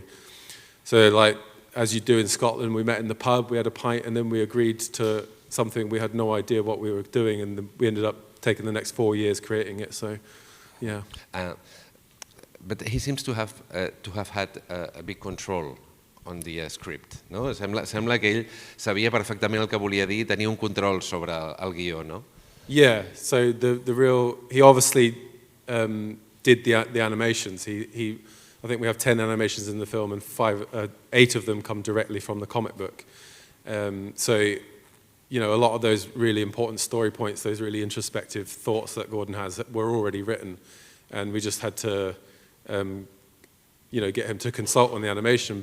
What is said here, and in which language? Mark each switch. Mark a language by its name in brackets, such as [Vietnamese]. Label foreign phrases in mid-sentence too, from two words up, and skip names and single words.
[English] So like, as you do in Scotland, we met in the pub, we had a pint, and then we agreed to something. We had no idea what we were doing, and we ended up taking the next 4 years creating it, so yeah. But he seems to have had a big control on the script, [Catalan] no? Sembla que ell sabia perfectament el que volia dir, tenia un control sobre el guió, no? [English] Yeah, so he obviously did the animations. I think we have 10 animations in the film, and 8 of them come directly from the comic book. So, a lot of those really important story points, those really introspective thoughts that Gordon has, were already written, and we just had to, get him to consult on the animation.